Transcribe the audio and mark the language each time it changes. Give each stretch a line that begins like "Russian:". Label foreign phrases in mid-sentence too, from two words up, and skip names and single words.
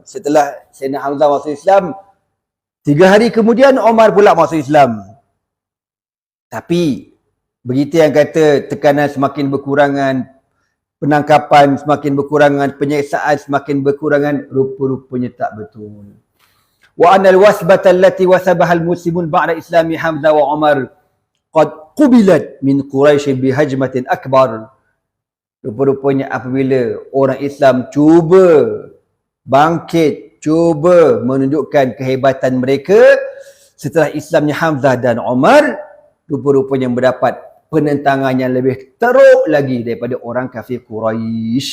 Malay: Setelah Sayyidina Hamzah masuk Islam, 3 hari kemudian Umar pula masuk Islam. Tapi berita yang kata tekanan semakin berkurangan, penangkapan semakin berkurangan, penyiksaan semakin berkurangan, rupa-rupanya tak betul.
Arabic: وأن الوثبة التي وثبها المسلمون بعد إسلام حمزة وعمر قد قوبلت من قريش بهجمة أكبر.
Malay: Rupa-rupanya apabila orang Islam cuba bangkit, cuba menunjukkan kehebatan mereka setelah Islamnya Hamzah dan Umar, rupa-rupanya mendapat penentangan yang lebih teruk lagi daripada orang kafir Quraisy.